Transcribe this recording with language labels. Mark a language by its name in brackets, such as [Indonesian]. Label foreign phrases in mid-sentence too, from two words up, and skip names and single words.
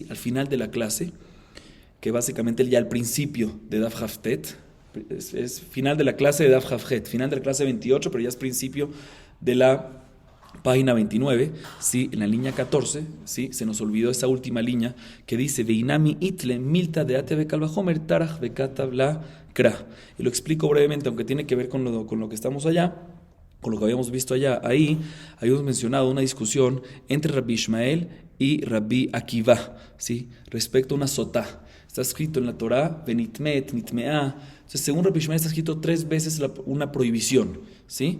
[Spanish] Al final de la clase, que básicamente ya al principio de [Hebrew] דף כ"ט, [Spanish] es final de la clase de [Hebrew] דף כ"ט, [Spanish] final de la clase 28, pero ya es principio de la página 29, ¿sí? En la línea 14, ¿sí? Se nos olvidó esa última línea que dice [Aramaic] ואי נמי אית לה מילתא דאתיא בקל וחומר טרח וכתב לה קרא. [Spanish] Y lo explico brevemente, aunque tiene que ver con lo que estamos allá, con lo que habíamos visto allá. Ahí habíamos mencionado una discusión entre Rabbi Ishmael y Rabbi Akiva, ¿sí? Respecto a una sotá. Está escrito en la Torá, [Hebrew] Benitmet, Nitmea. [Spanish] Entonces, según Rabbi Ishmael, está escrito 3 veces una prohibición, ¿sí?